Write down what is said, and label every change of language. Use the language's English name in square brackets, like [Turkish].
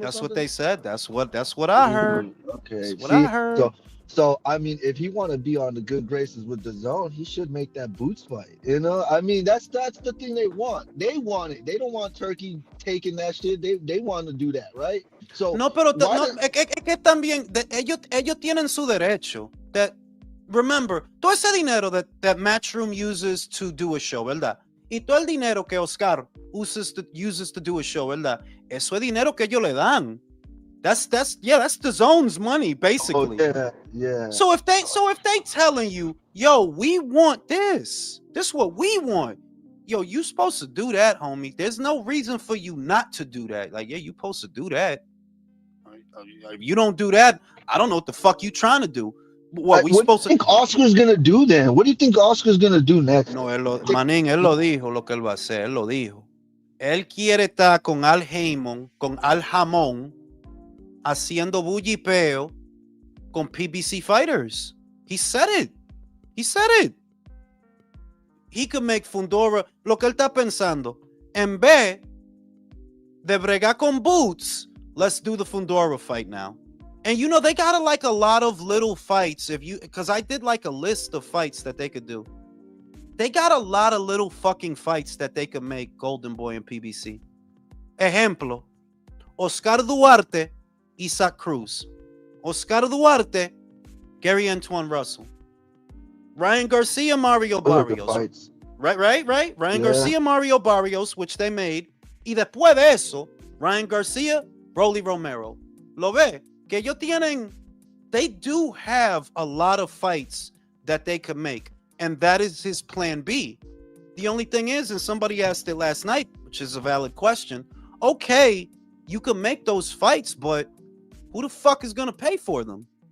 [English] That's what they said. That's what I heard. Okay. That's what I heard. So I mean, if he want to be on the good graces with DAZN, he should make that Boots fight. I mean, that's the thing they want. They want it. They don't want Turkey taking that shit. They want to do that, right? So [Spanish] no, pero es que también ellos tienen su derecho. [English] That remember, [Spanish] todo ese dinero [English] that Matchroom uses to do a show, [Spanish] ¿verdad? Y todo el dinero que Oscar [English] uses to do a show, [Spanish] ¿verdad? Eso es dinero que ellos le dan. [English] That's DAZN's money, basically. Oh, yeah. So if they telling you, yo, we want this is what we want. Yo, you supposed to do that, homie. There's no reason for you not to do that. Like, yeah, you supposed to do that. If you don't do that, I don't know what the fuck you trying to do. What we What do you supposed to? think Oscar's gonna do then? What do you think Oscar's gonna do next? [Spanish] No, Manín, él lo dijo lo que él va a hacer, él lo dijo. Él quiere estar con Al Heyman, con Al Jamón, haciendo bullipeo con PBC fighters. [English] He said it. He said it. He could make Fundora [Spanish] lo que él está pensando. En vez de bregar con [English] Boots, let's do the Fundora fight now. And you know, they got like a lot of little fights. Because I did like a list of fights that they could do. They got a lot of little fucking fights that they could make Golden Boy and PBC. [Spanish] Ejemplo, Oscar Duarte, Isaac Cruz. [English] Oscar Duarte, Gary Antoine Russell. Ryan Garcia, Mario Barrios. Right. Ryan Garcia, Mario Barrios, which they made. [Spanish] Y después de eso, Ryan Garcia, Rolly Romero. Lo ve, que ellos tienen, [English] they do have a lot of fights that they could make. And that is his plan B. The only thing is, and somebody asked it last night, which is a valid question. Okay, you can make those fights, but who the fuck is going to pay for them?